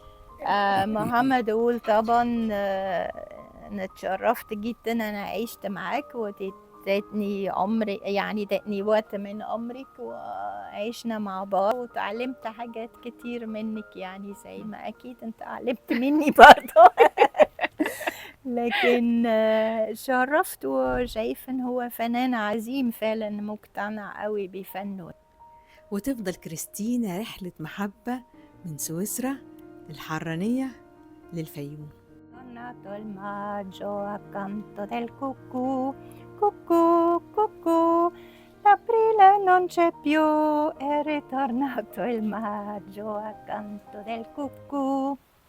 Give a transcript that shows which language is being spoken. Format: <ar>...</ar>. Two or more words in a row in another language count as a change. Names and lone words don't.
<ar>محمد أقول طبعا أنا اتشرفت جدا أنا عشت معاك وتدتني عمري، يعني ادتني وقت من عمرك وعشنا مع بعض وتعلمت حاجات كتير منك، يعني زي ما أكيد أنت علمت مني برضه. لكن شرفت وشايف إن هو فنان عظيم فعلا، مقتنع قوي بفنه. وتفضل كريستينا رحلة محبة من سويسرا للحرانية للفيوم.</ar> <it>Tornato il maggio accanto del cucù, cucù, cucù, l'aprile non c'è più, è ritornato il maggio accanto del cucù.</it>